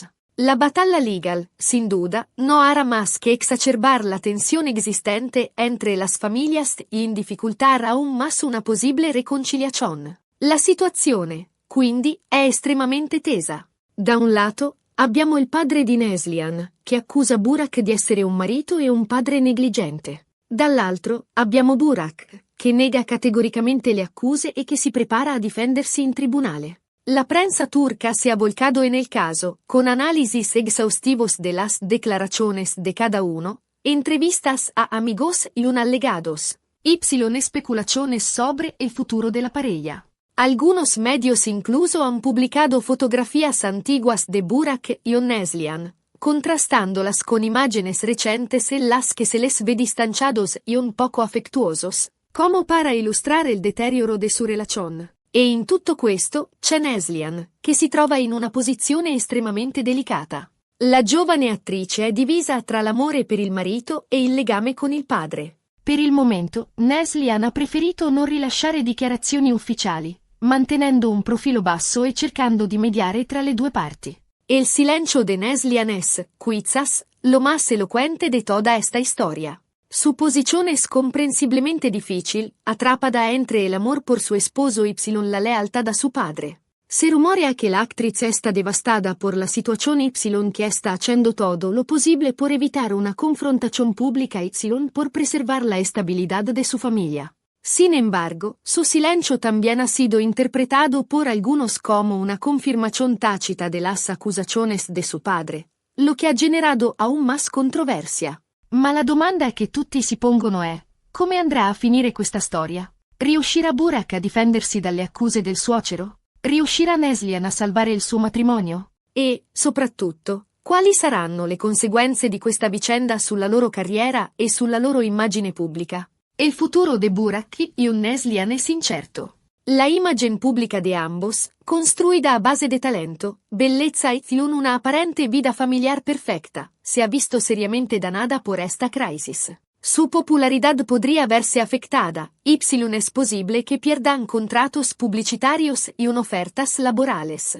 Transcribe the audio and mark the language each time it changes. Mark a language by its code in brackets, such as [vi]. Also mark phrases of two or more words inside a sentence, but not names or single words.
[es] La batalla legal, sin duda, no hará más que exacerbar la tensión existente entre las familias y dificultar aún más una posible reconciliación. [it] La situazione, quindi, è estremamente tesa. Da un lato, abbiamo il padre di Neslian, che accusa Burak di essere un marito e un padre negligente. Dall'altro, abbiamo Burak, che nega categoricamente le accuse e che si prepara a difendersi in tribunale. [es] La prensa turca se ha volcado en el caso, con análisis exhaustivos de las declaraciones de cada uno, entrevistas a amigos y allegados, especulaciones sobre el futuro de la pareja. Algunos medios incluso han publicado fotografías antiguas de Burak y Neslian, contrastándolas con imágenes recientes en las que se les ve distanciados y un poco afectuosos, como para ilustrar el deterioro de su relación. [it] E in tutto questo c'è Neslian, che si trova in una posizione estremamente delicata. La giovane attrice è divisa tra l'amore per il marito e il legame con il padre. Per il momento, Neslian ha preferito non rilasciare dichiarazioni ufficiali, mantenendo un profilo basso e cercando di mediare tra le due parti. [es] El silencio de Neslian es, quizás, lo más elocuente de toda esta historia. Su posición es comprensiblemente difícil, atrapada entre el amor por su esposo y la lealtad a su padre. Se rumorea que la actriz está devastada por la situación que está haciendo todo lo posible por evitar una confrontación pública por preservar la estabilidad de su familia. Sin embargo, su silencio también ha sido interpretado por algunos como una confirmación tácita de las acusaciones de su padre, lo que ha generado aún más controversia. [it] Ma la domanda che tutti si pongono è: Come andrà a finire questa storia? Riuscirà Burak a difendersi dalle accuse del suocero? Riuscirà Neslihan a salvare il suo matrimonio? E, soprattutto, quali saranno le conseguenze di questa vicenda sulla loro carriera e sulla loro immagine pubblica? [es] El futuro de Burak y Neslihan es incierto. La imagen pública de ambos, construida a base de talento, bellezza y una aparente vida familiar perfecta, se ha visto seriamente danada por esta crisis. Su popularidad podría verse afectada, es posible que pierdan contratos publicitarios y ofertas laborales.